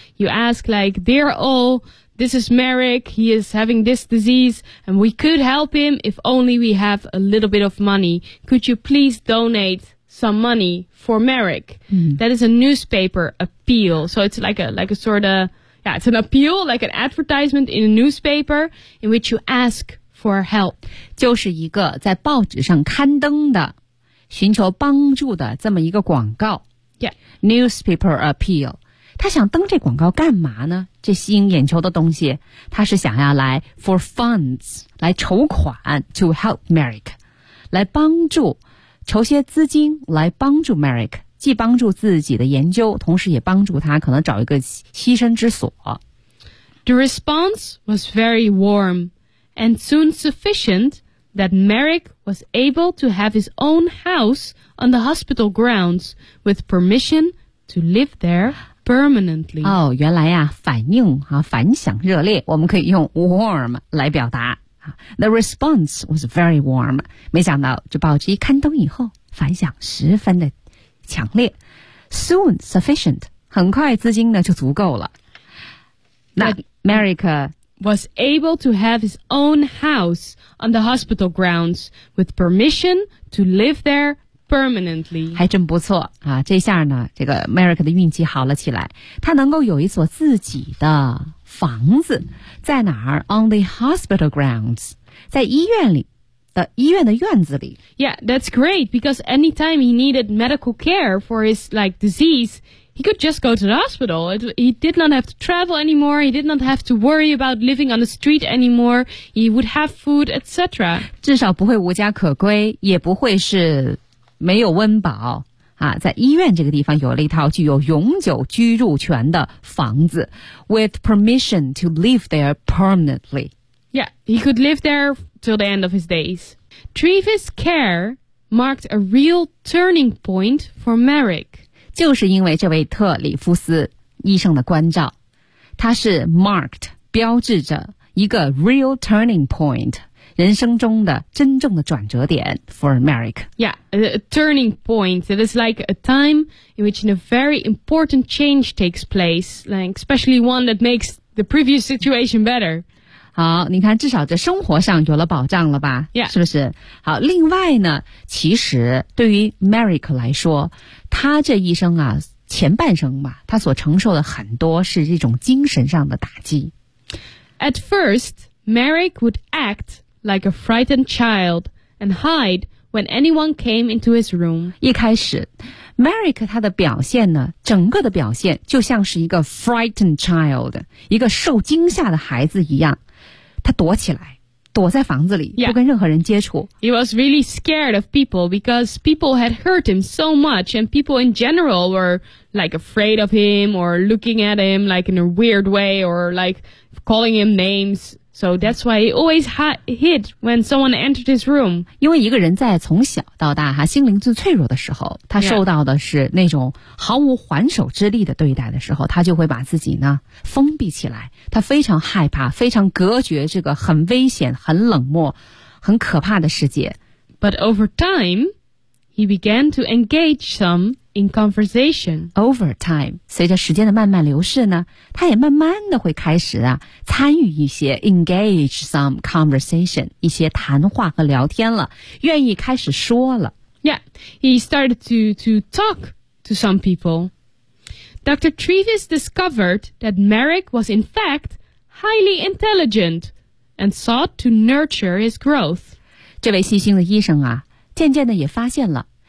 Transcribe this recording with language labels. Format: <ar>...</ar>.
<en>You ask like, dear old, this is Merrick, he is having this disease and we could help him if only we have a little bit of money. Could you please donate some money for Merrick?、 Mm. That is a newspaper appeal. So it's like a sort of, yeah, it's an appeal, like an advertisement in a newspaper in which you ask for help.</en> <zh>就是一个在报纸上刊登的寻求帮助的这么一个广告。</zh> <en>Yeah. Newspaper appeal.</en> <zh>他想登这广告干嘛呢？这吸引眼球的东西，他是想要来</zh> <en>for funds,</en> <zh>来筹款</zh> <en>to help Merrick,</en> <zh>来帮助筹些资金来帮助 Merrick, 既帮助自己的研究，同时也帮助他可能找一个栖身之所。</zh> <en>The response was very warm and soon sufficient that Merrick was able to have his own house on the hospital grounds with permission to live there. Permanently.</en> <zh>哦，原来呀，反应啊，反响热烈，我们可以用 warm 来表达。</zh> <en>The response was very warm.</en> <zh>没想到这报纸一刊登以后，反响十分的强烈。</zh> <en>Soon sufficient.</en> <zh>很快资金呢就足够了。那 Merrick</zh> <en>was able to have his own house on the hospital grounds with permission to live there. Permanently.</en> <zh>还真不错啊，这下呢这个 Merrick 的运气好了起来，他能够有一所自己的房子，在哪儿？</zh> <en>On the hospital grounds,</en> <zh>在医院里的医院的院子里。</zh> <en>Yeah, that's great, because anytime he needed medical care for his like disease, he could just go to the hospital. He did not have to travel anymore, he did not have to worry about living on the street anymore, he would have food, etc.</en> <zh>至少不会无家可归，也不会是没有温饱啊，在医院这个地方有了一套具有永久居住权的房子 ，</zh> <en>with permission to live there permanently. Yeah, he could live there till the end of his days. Trevis' care marked a real turning point for Merrick.</en> <zh>就是因为这位特里夫斯医生的关照，他是 marked 标志着一个</zh> <en>real turning point。</en> <zh>人生中的真正的转折点</zh> <en>for Merrick. Yeah, a turning point. It is like a time in which a very important change takes place, like especially one that makes the previous situation better.</en> <zh>好，你看，至少在生活上有了保障了吧？</zh> <en>Yeah.</en> <zh>是不是？好，另外呢，其实对于 Merrick 来说，他这一生啊，前半生吧，他所承受的很多是这种精神上的打击。</zh> <en>At first, Merrick would act. Like a frightened child, and hide when anyone came into his room.</en> <zh>一开始 ，Merrick 他的表现呢，整个的表现就像是一个</zh> <en>frightened child,</en> <zh>一个受惊吓的孩子一样，他躲起来，躲在房子里，</zh> <en>yeah.</en> <zh>不跟任何人接触。</zh> <en>He was really scared of people because people had hurt him so much, and people in general were like afraid of him or looking at him like in a weird way or like calling him names. So that's why he always hid when someone entered his room.</en> <zh>因为一个人在从小到大哈，心灵最脆弱的时候，他受到的是那种毫无还手之力的对待的时候，他就会把自己呢封闭起来。他非常害怕，非常隔绝这个很危险、很冷漠、很可怕的世界。</zh> <en>But over time, he began to engage some in conversation. Over time,</en> <zh>随着时间的慢慢流逝呢，他也慢慢的会开始啊参与一些</zh> <en>engage some conversation,</en> <zh>一些谈话和聊天了，愿意开始说了。</zh> <en>Yeah, he started to talk to some people. Dr. Trevis discovered that Merrick was in fact highly intelligent and sought to nurture his growth.</en> <zh>这位细心的医生啊，渐渐的也发现了</zh>